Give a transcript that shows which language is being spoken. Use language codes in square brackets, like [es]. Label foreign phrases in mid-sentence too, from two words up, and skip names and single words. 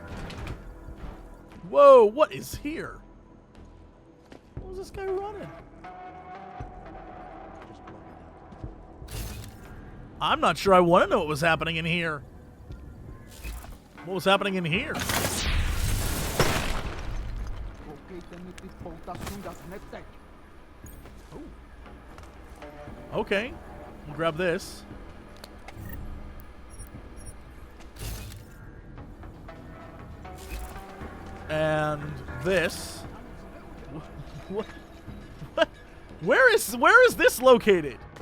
[en] Whoa, what is here? What was this guy running? I'm not sure I want to know what was happening in here. What was happening in here? [cs] Koukejte mi ty pouta sundat hned teď. [en] Okay, we'll grab this. And this. What? Where is this located?